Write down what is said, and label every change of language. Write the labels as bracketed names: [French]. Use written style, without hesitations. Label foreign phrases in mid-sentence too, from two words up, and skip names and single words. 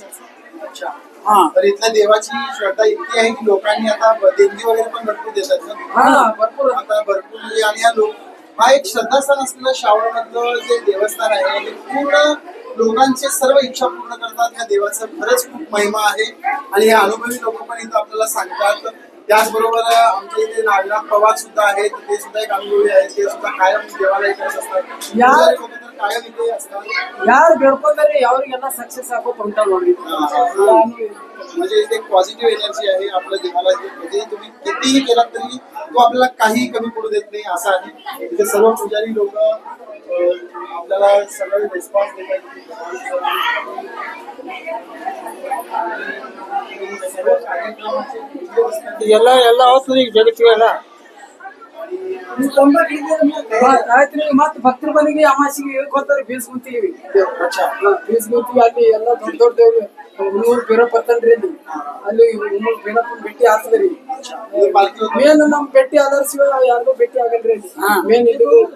[Marathi] अच्छा तर इथल्या देवाची श्रद्धा इतकी आहे की लोकांनी आता देणगी वगैरे पण भरपूर देतात ना भरपूर आता भरपूर म्हणजे आणि हा एक श्रद्धास्थान असलेलं श्रावणामधलं जे देवस्थान आहे हे पूर्ण लोकांचे सर्व इच्छा पूर्ण करतात ह्या देवाचं खरंच खूप महिमा आहे आणि हे अनुभवी लोक पण इथं आपल्याला सांगतात त्याचबरोबर आमच्या इथे नागनाथ पवार सुद्धा आहेत ते सुद्धा एक अनुभवी आहेत ते सुद्धा कायम देवाला इकडे असतात लोक तर कायम इथे असतात [Kannada] ಯಾರು ಬೇಡ್ಕೊಂಡ್ರಿ ಅವ್ರಿಗೆಲ್ಲ ಸಕ್ಸಸ್ ಆಗೋದು ಉಂಟ ನೋಡ್ರಿ [Marathi] म्हणजे इथे एक [English] positive energy [Marathi] आहे आपल्या देवाला म्हणजे तुम्ही कितीही केलात तरी तो आपल्याला काही कमी पडू देत नाही असं आहे इथे सर्व पुजारी लोक आपल्याला सगळे रिस्पॉन्स देतात सर्व कार्यक्रमाचे [Kannada] ಎಲ್ಲ ಹೋಗ್ತದೆ ಈಗ ಜಗತ್ತಿಗೆಲ್ಲ ಆಯ್ತ್ರಿ ಮತ್ ಭಕ್ತರ ಮನೆಗೆ ಅಮಾಸಿಗೆ ಹೇಳ್ಕೊತಾರೆ ಬೀಸ್ ಗುಂತೀವಿ ಬೀಸ್ ಗುಂತೀವಿ ಅಲ್ಲಿ ಎಲ್ಲ ದೊಡ್ಡ ದೊಡ್ಡ ದೇವ್ರು ಹುಣ್ಣೂರ್ ಬೀರಪ್ಪ ಬರ್ತನ್ರಿ ಅಲ್ಲಿ ಹುಣ್ಣೂರ್ ಬೀರಪ್ಪನ ಭೇಟಿ ಆಗ್ತದ್ರಿ ಮೇನ್ ನಮ್ ಭೇಟಿ ಆಧಾರ ಶಿವ ಯಾರಿಗೂ ಭೇಟಿ ಆಗಲ್ರಿ ಅಲ್ಲಿ ಮೇನ್ ಇದು